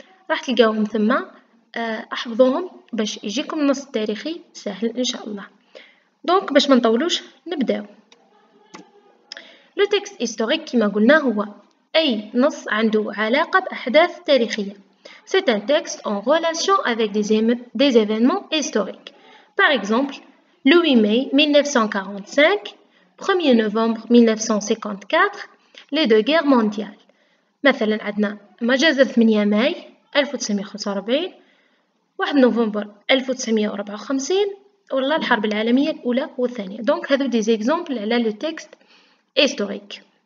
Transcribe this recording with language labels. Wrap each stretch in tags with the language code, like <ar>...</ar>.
<ar>راح تلقاوهم ثم, احفظوهم باش يجيكم النص التاريخي سهل ان شاء الله. دونك باش ما نطولوش نبداو.</ar> <fr>لو تكست هيستوريك</fr> <ar>كما قلنا هو أي نص عنده علاقة بأحداث تاريخية.</ar> <fr>C'est un texte en relation avec des événements historiques. Par exemple, le 8 mai 1945, 1er novembre 1954, les deux guerres mondiales.</fr> <ar>مثلا عندنا مجازر 8 ماي 1945, 1 نوفمبر 1954, ولا الحرب العالمية الأولى والثانية. دونك هذو</ar> <fr>دي زيكزامبل</fr> <ar>على لو تكست هيستوريك.</ar>